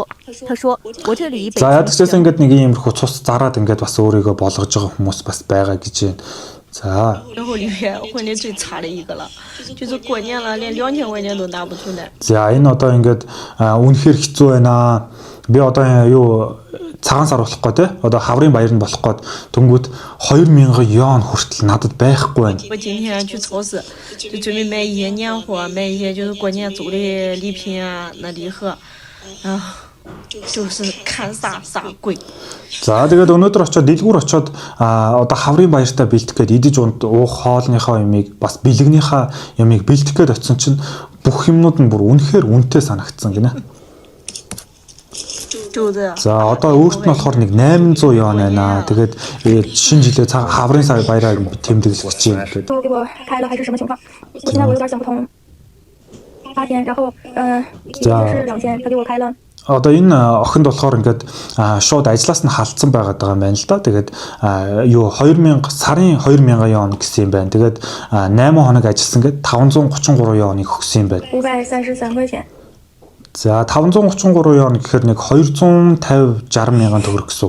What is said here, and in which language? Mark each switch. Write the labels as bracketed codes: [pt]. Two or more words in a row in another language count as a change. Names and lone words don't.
[zh] 他说：“我这里北 [mn] За ядагчаас ингээд нэг иймэрхүү цус зараад ингээд бас өөрийгөө болгож байгаа хүмүүс бас байгаа гэж байна. За [zh] 然后里面混得最差的一个了，就是过年了连2000块钱都拿不出来。 [mn] За энэ одоо ингээд үнэхээр хэцүү байна. Би одоо юу цагаан сар болох гоо те. Одоо хаврын баяр нь болох гээд тэнгүүд 2000 юан хүртэл надад байхгүй байна. [zh] 我今天去超市，就准备买一些年货，买一些就是过年做的礼品啊，那礼盒，就是看啥贵。 [mn] За тэгээд өнөөдөр очиод дэлгүүр очиод одоо хаврын баяртаа бэлтэх гээд идэж уух хоолныхаа ямиг бас бэлгнийхаа ямиг бэлтэх гээд очисон чинь бүх юмнууд нь бүр үнэхээр үнэтэй санагдсан гинэ. [zh] 就 [mn] За одоо өөрт нь болохоор нэг 800 юан байна. Тэгээд шинэ жилээ хаврын сар баяраар тэмдэглэж байна гэдэг. [zh] 给我开的还是什么情况？我现在我有点想不通。8天，然后也是2000，他给我开了。 [mn] Одоо энэ охинд болохоор ингээд шууд ажлаас нь халтсан байгаад байгаа юм байна л да. Тэгээд юу 2000 сарын 2000 юан гэсэн юм байна. Тэгээд 8 хоног ажилласан гээд 533 юаныг өгсөн юм байна. [zh] 533 块钱。 [mn] За 533 юан гэхээр нэг 250 60 мянган төгрөг гэсэн үг.